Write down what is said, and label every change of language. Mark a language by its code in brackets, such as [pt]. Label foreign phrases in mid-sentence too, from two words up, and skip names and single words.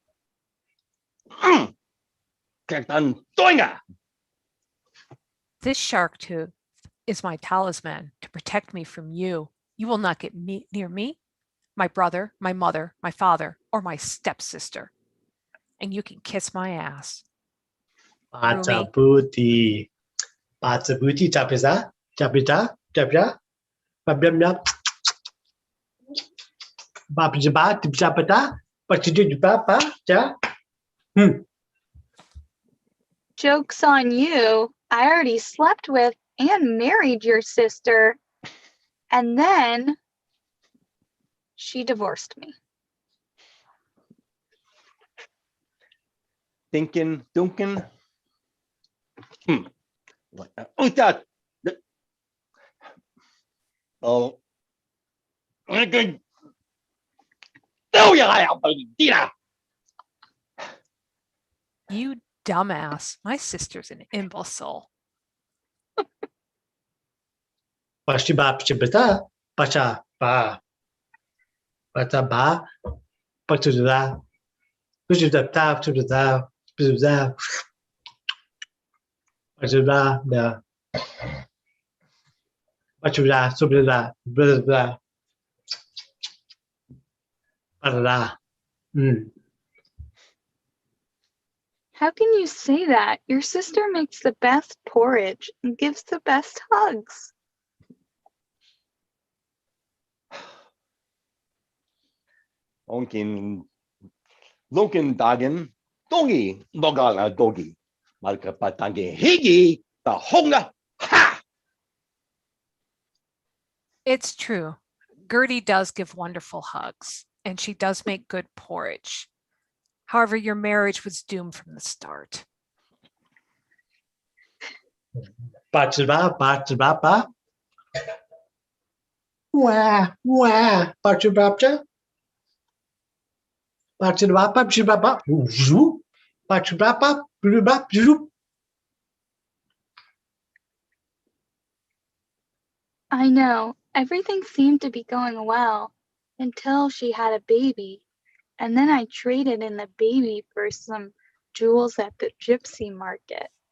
[en] Ketan Doinga. This shark tooth is my talisman to protect me from you. You will not get near me, my brother, my mother, my father, or my stepsister. And you can kiss my ass. Batabuti. Batabuti tapisa. Tapita. Tapita. Babemna. Babjaba. Tipsapata. Pachidupapa. Joke's on you. I already slept with and married your sister. And then she divorced me. Thinking, Duncan. That. Oh. Good. Oh, yeah, You dumbass. My sister's an imbecile. Pashiba Pachibata. Pacha Ba. Bata Ba. Pachida. Pachida Tap to the Pachida. Pachida. The Pachida. Subida. Blah. Blah. How can you say that? Your sister makes the best porridge and gives the best hugs. Onkin Lunkin Dagen, Dongi, Nogala Dogi, Malka Patangi, Higi, the Honga, ha! It's true. Gertie does give wonderful hugs, and she does make good porridge. However, your marriage was doomed from the start. Ba-cha-ba, ba-cha-ba-ba. Wah, wah, ba-cha-ba-cha. Ba-cha-ba-ba, ba-cha-ba-ba. Zoop. Ba-cha-ba-ba, ba-cha-ba, zoop. I know. Everything seemed to be going well until she had a baby. And then I traded in the baby for some jewels at the gypsy market.